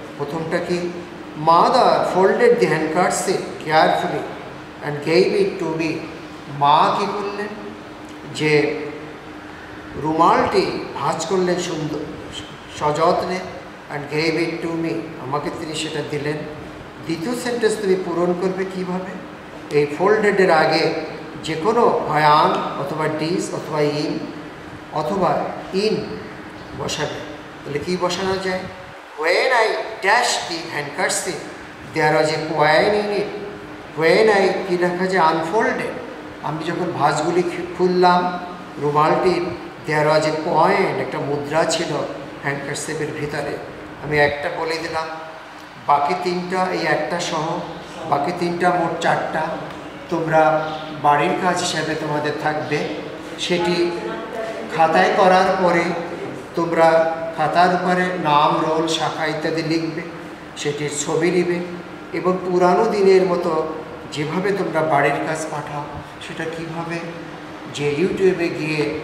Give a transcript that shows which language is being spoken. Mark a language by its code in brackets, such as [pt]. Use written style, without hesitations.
[bn] প্রথমটা কি, mother folded the handkerchief carefully and gave it to me, মা কী করলেন, যে রুমালটি ভাঁজ করলেন সুন্দর সযত্নে, and gave it to me, আমাকে তিনি সেটা দিলেন। দ্বিতীয় সেন্টেন্স তুমি পূরণ করবে কিভাবে, এই ফোল্ডেডের আগে যে কোনো হয় আন অথবা ডিস অথবা ইন অথবা ইন বসাবে। [en] তাহলে কী বসানো যায়, when I dashed the handkerchief there was a coin in it, when I কী লেখা যায়, unfolded, আমি যখন ভাঁজগুলি খুললাম রুমালটির, there was a coin, একটা মুদ্রা ছিল হ্যান্ডকারচিফের ভিতরে। [bn] আমি একটা বলে দিলাম, বাকি তিনটা এই একটা সহ বাকি তিনটা মোট চারটা তোমরা বাড়ির কাজ হিসাবে তোমাদের থাকবে। সেটি খাতায় করার পরে তোমরা খাতার উপরে নাম, রোল, শাখা ইত্যাদি লিখবে, সেটির ছবি নেবে এবং পুরানো দিনের মতো যেভাবে তোমরা বাড়ির কাজ পাঠাও সেটা কিভাবে, যে ইউটিউবে গিয়ে